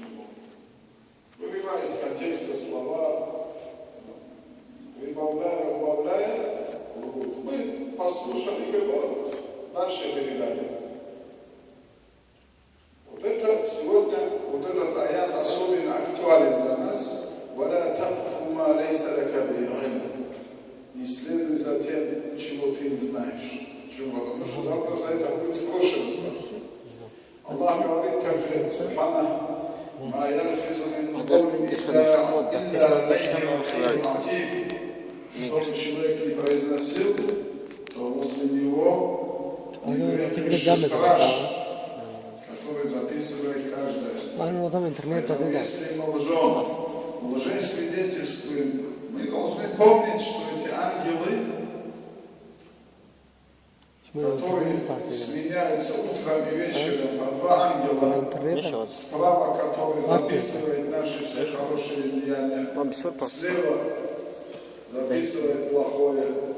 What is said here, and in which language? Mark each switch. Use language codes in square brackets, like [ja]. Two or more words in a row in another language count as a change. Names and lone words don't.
[ru] Вырывая из контекста слова, прибавляя, убавляя, мы послушали и вот дальше передали. Вот это сегодня, вот этот аят особенно актуален для нас. [ar] وَلَا تَقْفُ مَا لَيْسَ لَكَ بِهِ عِلْمٌ. [ru] Не следуй за тем, чего ты не знаешь. Чего? Потому что завтра за это будет спрошено. Аллах говорит также, [ar] سبحانه، «ما يلفظ من قول إلا لديه عتيد». [ru] Что бы человек не произносил, то возле него страж, который записывает каждое слово. Если мы лжесвидетельствуем, мы должны помнить, что эти ангелы, которые сменяются утром и вечером, а два ангела, справа, который записывает наши все хорошие деяния, слева записывает плохое.